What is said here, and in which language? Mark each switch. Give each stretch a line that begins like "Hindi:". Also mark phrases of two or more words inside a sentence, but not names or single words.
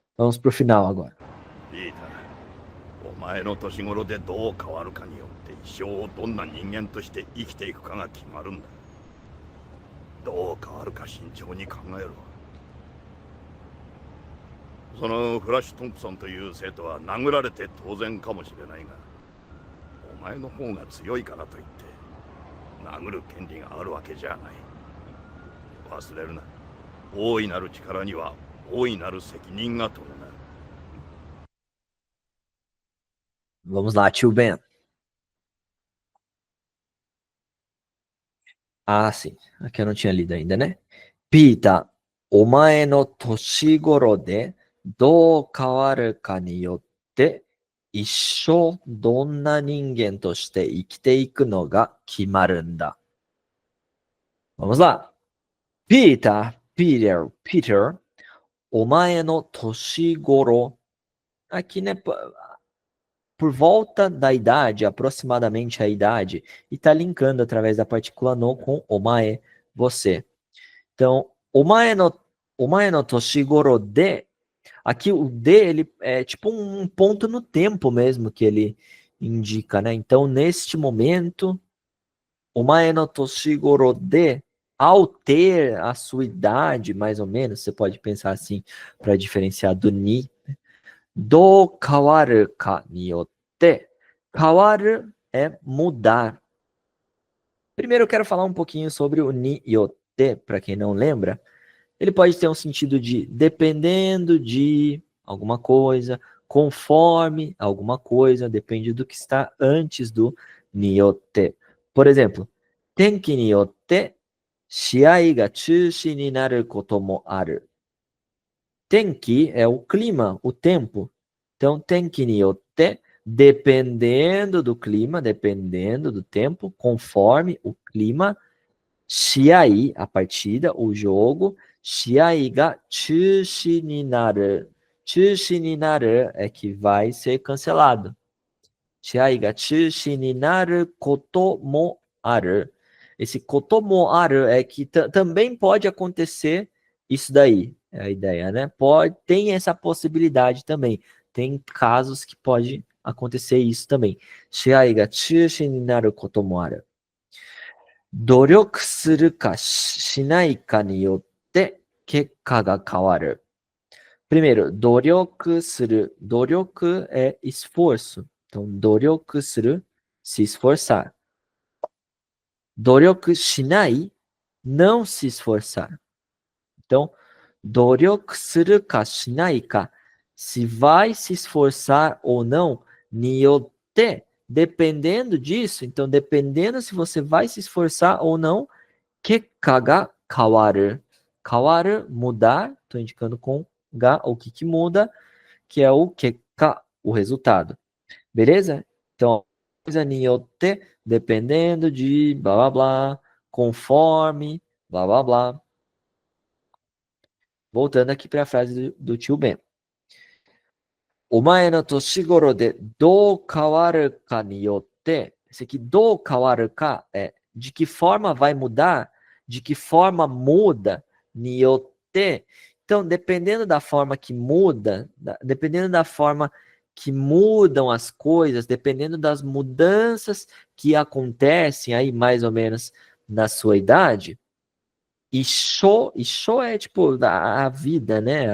Portuguese: Vamos pro final agora.
Japanese: リーター、お前の年頃でどう変わるかによって一生をどんな人間として生きていくかが決まるんだ。どう変わるか慎重に考えろ。そのフラッシュ・トンプソンという生徒は殴られて当然かもしれないが、お前の方が強いからといって殴る権利があるわけじゃない。忘れるな。大いなる力には大いなる責任が伴う。
Portuguese: Vamos lá, tio Ben. Ah, sim. Aqui eu não tinha lido ainda, né?
Japanese: Pita, お前の年頃でどう変わるかによって一生どんな人間として生きていくのが決まるんだ。
Portuguese: Vamos lá.
Japanese: Peter, お前の年頃.
Portuguese: Aqui, né? Por volta da idade, aproximadamente a idade, e está linkando através da partícula no com omae, você. Então,
Japanese: お前の年頃で,
Portuguese: aqui o de, ele é tipo um ponto no tempo mesmo que ele indica, né? Então, neste momento,
Japanese: お前の年頃で,
Portuguese: ao ter a sua idade, mais ou menos, você pode pensar assim, para diferenciar do ni, do
Japanese: 変わるかによって.
Portuguese: Kawaru é mudar. Primeiro eu quero falar um pouquinho sobre o
Japanese: によって,
Portuguese: para quem não lembra. Ele pode ter um sentido de dependendo de alguma coisa, conforme alguma coisa, depende do que está antes do
Japanese: によって.
Portuguese: Por exemplo,
Japanese: 天気によって試合が中止になることもある.
Portuguese: Tenki é o clima, o tempo. Então,
Japanese: 天気によって,
Portuguese: dependendo do clima, dependendo do tempo, conforme o clima, shiai, a partida, o jogo,
Japanese: 試合が中止になる. 中止になる
Portuguese: é que vai ser cancelado.
Japanese: 試合が中止になることもある.
Portuguese: Esse
Japanese: こともある
Portuguese: é que também pode acontecer isso daí. É a ideia, né? Tem essa possibilidade também. Tem casos que pode acontecer isso também.
Japanese: 試合が中止になることもある. 努力するかしないかによって結果が変わる。Primeiro, 努力する。
Portuguese: 努力 é esforço. Então,
Japanese: 努力する,
Portuguese: se esforçar.
Japanese: 努力しない,
Portuguese: não se esforçar. Então,
Japanese: 努力するかしないか,
Portuguese: se vai se esforçar ou não,
Japanese: によって,
Portuguese: dependendo disso, então, dependendo se você vai se esforçar ou não,
Japanese: 結果が変わる. 変わる,
Portuguese: mudar, estou indicando com ga, o que muda, que é o kekka, o resultado. Beleza? Então, coisa
Japanese: によって,
Portuguese: dependendo de blá blá blá, conforme, blá blá blá. Voltando aqui para a frase do tio Ben.
Japanese: お前の年頃でどう変わるかによって、
Portuguese: esse aqui,
Japanese: どう変わるか,
Portuguese: é de que forma vai mudar, de que forma muda,
Japanese: によって.
Portuguese: Então, dependendo da forma que muda, dependendo da forma que mudam as coisas, dependendo das mudanças que acontecem aí mais ou menos na sua idade, e show é tipo a vida, né?